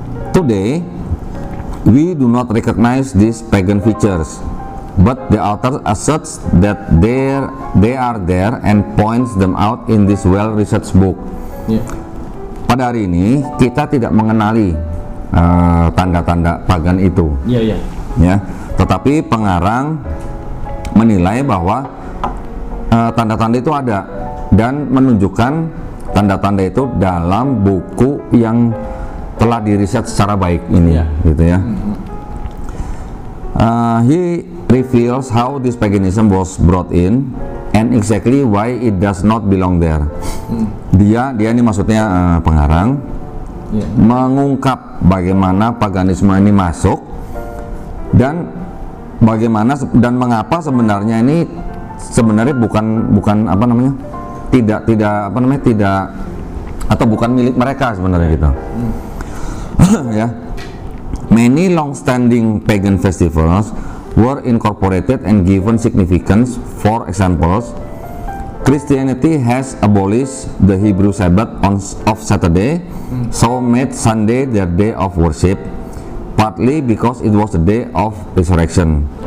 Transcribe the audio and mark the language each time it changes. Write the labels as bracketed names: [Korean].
[English] Today we do not recognize these pagan features, but the author asserts that they are there and points them out in this well-researched book. [Indonesian] Pada hari ini kita tidak mengenali tanda-tanda pagan itu. Ya, tetapi pengarang menilai bahwa tanda-tanda itu ada dan menunjukkan tanda-tanda itu dalam buku yang telah diriset secara baik ini, gitu ya. [English] He reveals how this paganism was brought in and exactly why it does not belong there. [Indonesian] Dia ini maksudnya pengarang mengungkap bagaimana paganisme ini masuk dan bagaimana dan mengapa sebenarnya ini bukan apa namanya, tidak atau bukan milik mereka sebenarnya gitu. Ya. [English] Many long-standing pagan festivals were incorporated and given significance. For example, Christianity has abolished the Hebrew Sabbath of Saturday, so made Sunday their day of worship, partly because it was the day of resurrection.